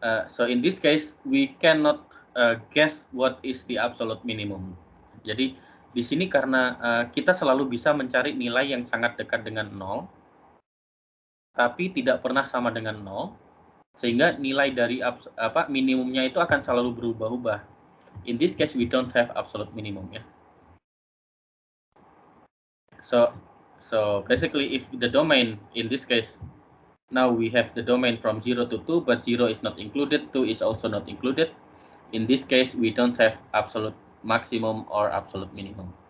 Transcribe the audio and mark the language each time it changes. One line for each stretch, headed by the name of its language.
English: So in this case we cannot guess what is the absolute minimum.
Indonesian: Jadi di sini karena kita selalu bisa mencari nilai yang sangat dekat dengan 0, tapi tidak pernah sama dengan 0, sehingga nilai dari minimumnya itu akan selalu berubah-ubah.
English: In this case we don't have absolute minimum ya. So basically, if the domain in this case, now we have the domain from 0 to 2, but 0 is not included, 2 is also not included. In this case, we don't have absolute maximum or absolute minimum.